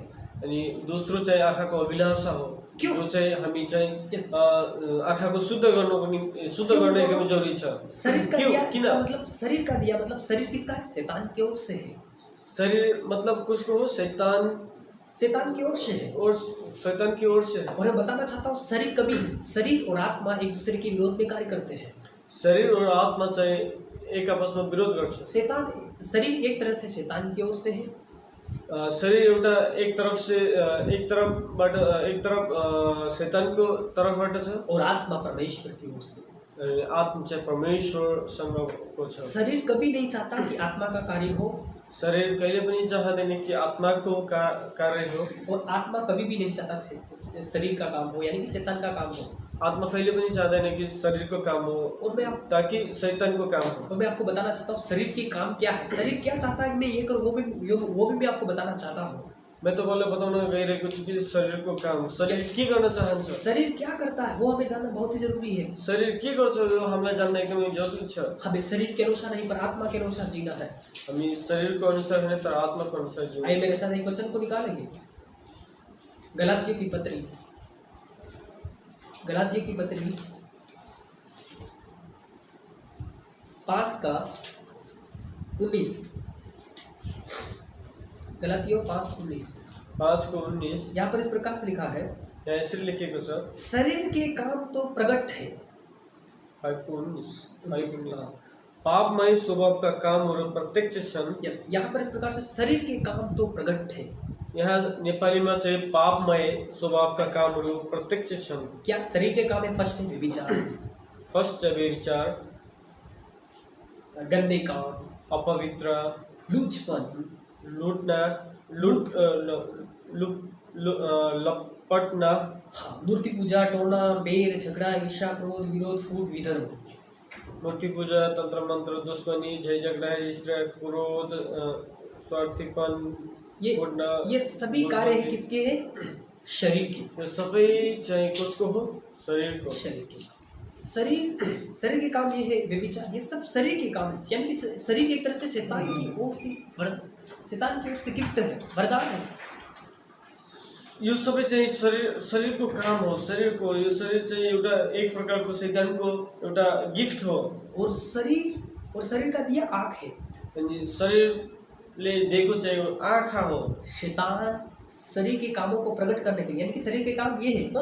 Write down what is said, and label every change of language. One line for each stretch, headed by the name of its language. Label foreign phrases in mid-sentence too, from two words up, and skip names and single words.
Nepali: अनि दोस्रो चाहिँ आँखाको अभिलाषा हो, जो चाहिँ हामी चाहिँ आँखाको शुद्ध गर्नको निम्ति, शुद्ध गर्न एकदमै जरुरी छ।
Hindi: शरीर का दिया
Nepali: किन?
Hindi: मतलब शरीर का दिया मतलब शरीर किसका है? शैतान की ओर से है।
Nepali: शरीर मतलब कसको हो?
Hindi: शैतान की ओर से है। और शैतान की ओर से। और मैं बताना चाहता हूँ, शरीर और आत्मा एक दूसरे के विरोध में कार्य करते हैं।
Nepali: शरीर और आत्मा चाहिँ एक आपसमा विरोध गर्छ।
Hindi: शरीर एक तरह से शैतान की ओर से है।
Nepali: शरीर एउटा एक तरफ शैतानको तर्फबाट छ,
Hindi: और आत्मा परमेश्वर की ओर से।
Nepali: आत्मा चाहिँ परमेश्वरसँगको छ।
Hindi: शरीर कभी नहीं चाहता कि आत्मा का कार्य हो।
Nepali: शरीर कहिले पनि चाहदैन कि आत्माको कार्य हो।
Hindi: और आत्मा कभी भी नहीं चाहता कि शरीर का काम हो, यानी कि शैतान का काम हो।
Nepali: आत्मा कहिले पनि चाहदैन कि शरीरको काम हो, ताकि शैतानको काम हो।
Hindi: और मैं आपको बताना चाहता हूँ शरीर के काम क्या है, शरीर क्या चाहता है मैं ये करूँ, वो भी मैं आपको बताना चाहता हूँ।
Nepali: मैं तपाईँलाई बताउन गइरहेको छु कि शरीरको काम शरीर के गर्न चाहन्छ
Hindi: शरीर क्या करता है वो हमें जानना बहुत ही जरूरी है।
Nepali: शरीर के गर्छ यो हामीलाई जान्न एकदमै जरुरी छ।
Hindi: हमें शरीर के अनुसार नहीं पर आत्मा के अनुसार जीना है।
Nepali: हामी शरीरको अनुसार होइन तर आत्माको अनुसार जिउँ।
Hindi: आइए मेरे साथ एक वचन को निकालेंगे, गलातियों की पत्री, गलातियों की पत्री 5:19, गलातियों 5:19। 5:19 यहाँ पर इस प्रकार से लिखा है,
Nepali: यहाँ यसरी लेखेको छ
Hindi: शरीर के काम तो प्रकट है।
Nepali: 5:19 पापमय स्वभावका कामहरू प्रत्यक्ष छन्। यस,
Hindi: यहाँ पर इस प्रकार से शरीर के काम तो प्रकट है।
Nepali: यहाँ नेपालीमा चाहिँ पापमय स्वभावका कामहरू प्रत्यक्ष छन्।
Hindi: क्या शरीर के काम है? फर्स्ट है व्यभिचार,
Nepali: फर्स्ट चाहिँ व्यभिचार,
Hindi: गंदे काम, अपवित्र, लूचपन, लुट्ना, लपटना, हाँ, मूर्ति पूजा, टोना, बेर, झगड़ा, ईर्ष्या, क्रोध, विरोध, फूट, विधर्म।
Nepali: मूर्ति पूजा, तंत्र मंत्र, दुश्मनी, झय झगड़ा, ईर्ष्या, क्रोध, स्वार्थीपन,
Hindi: ये सभी कार्य है किसके हैं? शरीर के।
Nepali: यो सबै चाहिँ कसको हो? शरीरको।
Hindi: शरीर के। शरीर के काम ये है व्यभिचार, ये सब शरीर के काम है। यानी कि शरीर एक तरह से शैतान की ओर से गिफ्ट है, वरदान है।
Nepali: यो सबै चाहिँ शरीरको काम हो। शरीरको यो शरीर चाहिँ एउटा एक प्रकारको शैतानको एउटा गिफ्ट हो।
Hindi: और शरीर का दिया आँख है।
Nepali: अनि शरीरले दिएको चाहिँ आँखा हो।
Hindi: शैतान शरीर के कामों को प्रकट करने के लिए, यानी कि शरीर के काम ये है कौन?